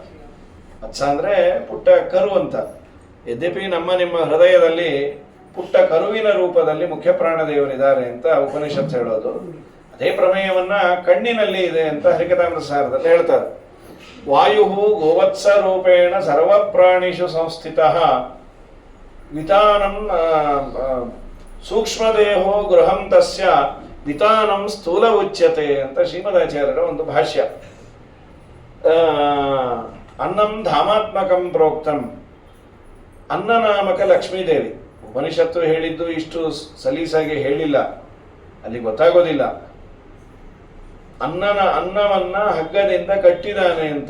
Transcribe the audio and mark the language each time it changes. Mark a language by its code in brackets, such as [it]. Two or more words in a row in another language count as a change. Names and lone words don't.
[kn] ವತ್ಸ ಅಂದರೆ ಪುಟ್ಟ ಕರು ಅಂತ. ಯದ್ಯಪಿ ನಿಮ್ಮ ಹೃದಯದಲ್ಲಿ ಪುಟ್ಟ ಕರುವಿನ ರೂಪದಲ್ಲಿ ಮುಖ್ಯ ಪ್ರಾಣದೇವರಿದ್ದಾರೆ ಅಂತ ಉಪನಿಷತ್ ಹೇಳೋದು. ಅದೇ ಪ್ರಮೇಯವನ್ನ ಕಣ್ಣಿನಲ್ಲಿ ಇದೆ ಅಂತ ಹರಿಕಥಾಮೃತಸಾರದಲ್ಲಿ ಹೇಳ್ತಾರೆ. [sa] ವಾಯು ಗೋವತ್ಸ ರೂಪೇಣ ಸರ್ವ ಪ್ರಾಣಿಷು ಸಂಸ್ಥಿತ ವಿತಾನಂ ಸೂಕ್ಷ್ಮದೇಹೋ ಗೃಹಂ ತಸ್ಯ ವಿತಾನಂ ಸ್ಥೂಲ ಉಚ್ಯತೆ [kn] ಅಂತ ಶ್ರೀಮದಾಚಾರ್ಯರ ಒಂದು ಭಾಷ್ಯ. [sa] ಅನ್ನಂ ಧಾಮಾತ್ಮಕಂ ಪ್ರೋಕ್ತಂ, [kn] ಅನ್ನ ನಾಮಕ ಲಕ್ಷ್ಮೀದೇವಿ. ಉಪನಿಷತ್ತು ಹೇಳಿದ್ದು ಇಷ್ಟು ಸಲೀಸಾಗಿ ಹೇಳಿಲ್ಲ, ಅಲ್ಲಿ ಗೊತ್ತಾಗೋದಿಲ್ಲ. ಅನ್ನವನ್ನ ಹಗ್ಗದಿಂದ ಕಟ್ಟಿದಾನೆ ಅಂತ.